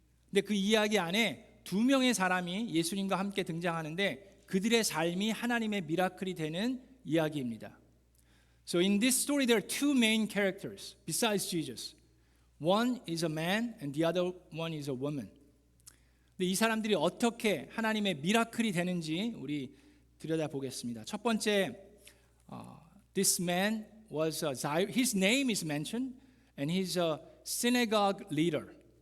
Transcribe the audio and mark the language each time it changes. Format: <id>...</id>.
<ko>근데 그 이야기 안에 두 명의 사람이 예수님과 함께 등장하는데 그들의 삶이 하나님의 미라클이 되는 이야기입니다.</ko> <en>So in this story there are two main characters besides Jesus. One is a man and the other one is a woman.</en> <ko>근데 이 사람들이 어떻게 하나님의 미라클이 되는지 우리 들여다보겠습니다. 첫 번째,</ko> <en>this man was his name is mentioned and he's a synagogue leader.</en>